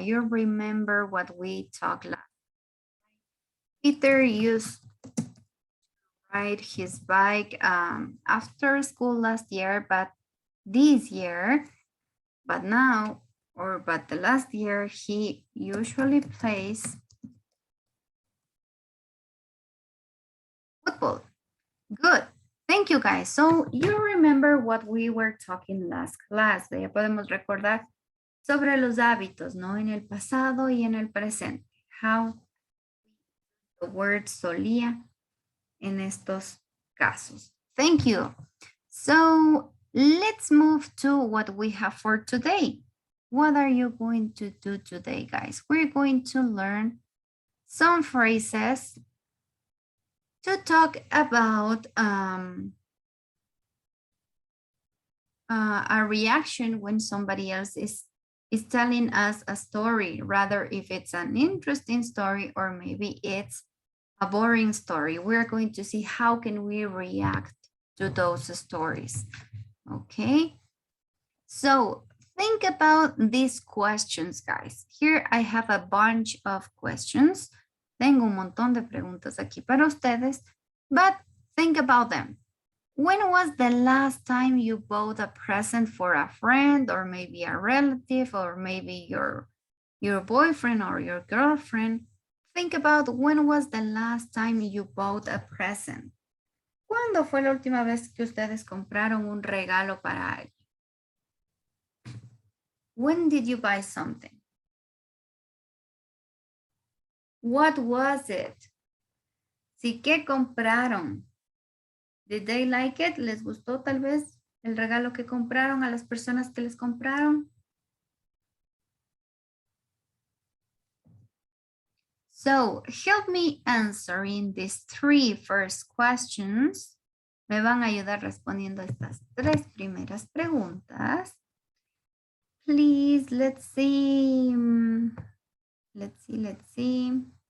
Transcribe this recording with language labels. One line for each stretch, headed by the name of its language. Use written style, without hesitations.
English: You remember what we talked last. Peter used to ride his bike after school last year, but this year, but the last year, he usually plays football. Good. Thank you, guys. So you remember what we were talking last class.
Spanish: Ya podemos recordar sobre los hábitos, ¿no? En el pasado y en el presente.
English: How the word
Spanish: solía en estos casos.
English: Thank you. So let's move to what we have for today. What are you going to do today, guys? We're going to learn some phrases to talk about a reaction when somebody else is telling us a story, rather if it's an interesting story or maybe it's a boring story. We're going to see how can we react to those stories. Okay, so think about these questions, guys. Here I have a bunch of questions.
Spanish: Tengo un montón de preguntas aquí para ustedes,
English: but think about them. When was the last time you bought a present for a friend or maybe a relative or maybe your boyfriend or your girlfriend? Think about when was the last time you bought a present.
Spanish: ¿Cuándo fue la última vez que ustedes compraron un regalo para alguien?
English: When did you buy something? What was it?
Spanish: Sí, ¿qué compraron?
English: Did they like it?
Spanish: ¿Les gustó tal vez el regalo que compraron a las personas que les compraron?
English: So, help me answering these 3 first questions.
Spanish: Me van a ayudar respondiendo estas 3 primeras preguntas.
English: Please, let's see. Let's see.